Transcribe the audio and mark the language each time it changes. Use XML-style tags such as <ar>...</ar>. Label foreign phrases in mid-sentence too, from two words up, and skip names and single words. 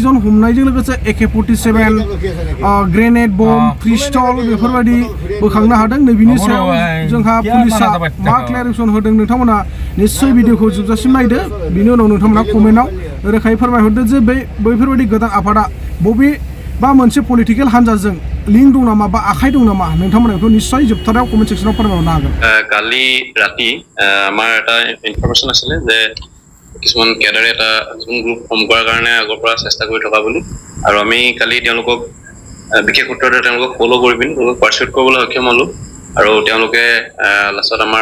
<brx>जन हमनायजों लोगोसे AK-47</brx> <en>grenade bomb pistol</en> <brx>बेफोरबायदि बोखांनो हादों नैबेनि सायाव जोंहा पुलिसा मा क्लियारिफिकेसन होदों नोंथांमोना निश्चय भिडिअखौ जोबजासिम नायदो बिनि उनाव नोंथांमोना कमेन्टआव रोखायै फोरमायहरदो जे बैफोरबायदि गोदान आफादा बबे बा मोनसे पलिटिकेल हान्जाजों लिंक दं नामा बा आखाइ दं नामा नोंथांमोना बेखौ निश्चय जोबथाराव</brx> <en>comment section</en> <brx>फोरमायहरनो हागोन</brx> <as>কালি ৰাতি আমাৰ এটা ইনফৰমেশ্যন আছিলে যে কিছুমান কেডাৰে এটা</as> <en>group form</en> <as>কৰাৰ কাৰণে আগৰ পৰা চেষ্টা কৰি থকা বুলি আৰু আমি কালি তেওঁলোকক বিশেষ সূত্ৰতে তেওঁলোকক ফ'ল' কৰি পিনি তেওঁলোকক পাৰ্চুৱেট কৰিবলৈ সক্ষম হ'লো আৰু তেওঁলোকে লাষ্টত আমাৰ</as>